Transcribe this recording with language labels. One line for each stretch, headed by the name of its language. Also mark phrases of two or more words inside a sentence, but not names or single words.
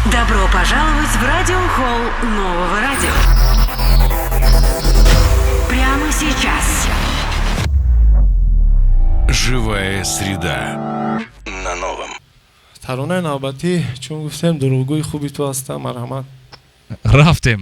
Russian: Добро пожаловать в радиохолл нового радио. Прямо сейчас. Живая среда на новом.
Persian: ترانه نوبتی چون گفتم دروغگوی خوبی تو هستم. مرحمت. рафтем.